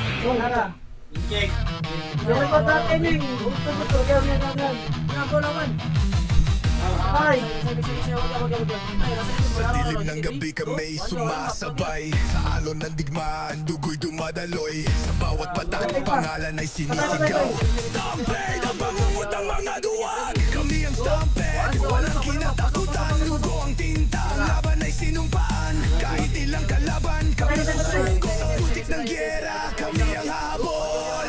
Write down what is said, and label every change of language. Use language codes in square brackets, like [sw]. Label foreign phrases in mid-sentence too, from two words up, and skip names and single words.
[ms] Injek. Jangan kau tak training. Betul-betul dia punya tangan. Kenapa lawan? Ay. [tl] Sa dilim ng gabi kami sumasabay Sa alon ng digmaan, dugo'y dumadaloy Sa bawat patak, pangalan ay sinisigaw Stampede, ang bangungot ang mga duwag Kami ang Stampede, walang kinatakutan Lugo ang tinta, ang laban ay sinumpaan Kahit ilang kalaban, kami susuko Sa putik ng gyera, kami ang habol